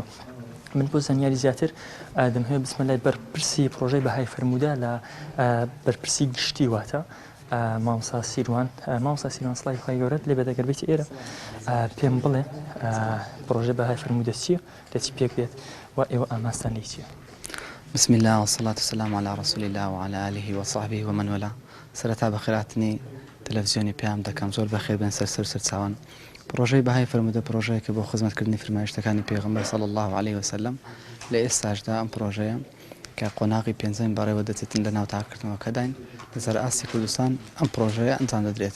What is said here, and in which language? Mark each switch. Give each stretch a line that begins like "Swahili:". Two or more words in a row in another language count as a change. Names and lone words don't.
Central Kurdish: من بۆ زانیاری زیاتر دەمەوێت بچمە لای بەرپرسی پرۆژەی بەهای فەرموودە لە بەرپرسی گشتی واتە مامۆستا سیروان سڵای خۆی گەورەت لێ بێدەگەربێتی ئێرە پێم بڵێ پرۆژەی بەهای فەرموودە چییە لە چی پێک بێت و ئێوە ئاماستان لێی چییە؟
Arabic: بسم الله والصلاة والسلام على رسول الله وعلى آله وصحبه ومن والاه.
Central Kurdish: سرەتا بەخێراتنی تەلەڤیزیۆنی پێیان دەکەم زۆر بەخێر بێن سەر چاوان. پرۆژەی بەهای فەرموودە پرۆژەیەکە بۆ خزمەتکردنی فرمایشتەکانی پێغەمبەر
Arabic: صلی الله عليه وسلم
Central Kurdish: لە ئێستاشدا ئەم پرۆژەیە کە قۆناغی پێنجەم بەڕێوە دەچێتن لە ناو تاقیکردنەوەکەداین لە سەرئاستی کوردستان ئەم پرۆژەیە ئەنجام دەدرێت.